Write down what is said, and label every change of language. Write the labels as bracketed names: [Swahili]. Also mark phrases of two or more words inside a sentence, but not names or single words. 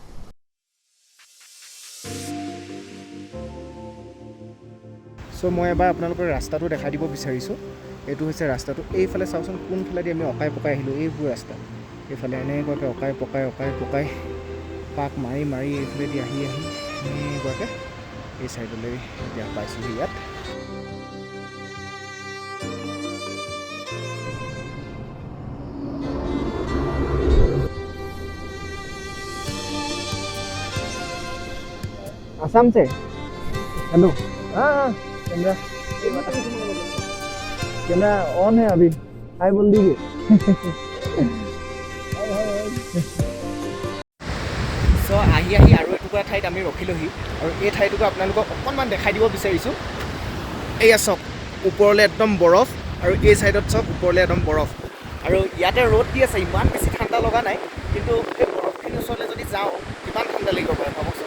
[Assamese] চ' মই এবাৰ আপোনালোকৰ ৰাস্তাটো দেখাই দিব বিচাৰিছোঁ। এইটো হৈছে ৰাস্তাটো, এইফালে চাওকচোন কোনফালেদি আমি অকাই পকাই আহিলোঁ, এইবোৰ ৰাস্তা এইফালে এনেকুৱাকৈ অকাই পকাই পাক মাৰি মাৰি এইফালেদি আহি এনেকুৱাকৈ এই চাইডলৈ এতিয়া পাইছোঁহি ইয়াত। [Hindi] आसाम से। हेलो। हाँ कैमरा कैमरा ऑन है अभी, हाय बोल दीजिए। [Assamese] চ' আহি আৰু এটুকুৰা ঠাইত আমি ৰখিলোহি, আৰু এই ঠাইটুকুৰা আপোনালোকক অকণমান দেখাই দিব বিচাৰিছোঁ। এয়া চাওক ওপৰলৈ একদম বৰফ, আৰু এই ছাইডত চাওক ওপৰলৈ একদম বৰফ, আৰু ইয়াতে ৰ'দ দি আছে, ইমান বেছি ঠাণ্ডা লগা নাই, কিন্তু এই বৰফখিনিৰ ওচৰলৈ যদি যাওঁ কিমান ঠাণ্ডা লাগিব পাৰে ভাবকচোন।